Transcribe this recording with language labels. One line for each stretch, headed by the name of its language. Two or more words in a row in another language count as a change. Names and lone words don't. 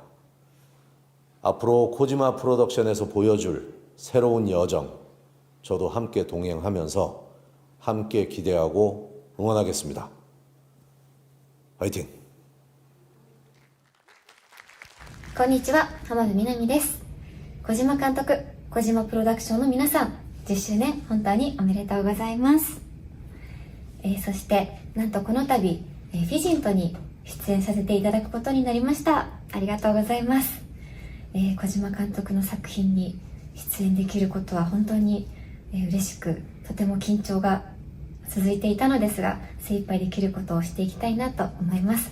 Korean: 앞으로 코지마 프로덕션에서 보여줄 새로운 여정, 저도 함께 동행하면서 함께 기대하고 응원하겠습니다. 화이팅!
Japanese: こんにちは、浜辺美波です。小島監督、小島プロダクションの皆さん、10周年本当におめでとうございます。そしてなんとこの度、フィジントに出演させていただくことになりました。ありがとうございます。小島監督の作品に出演できることは本当に嬉しく、とても緊張が続いていたのですが、精一杯できることをしていきたいなと思います。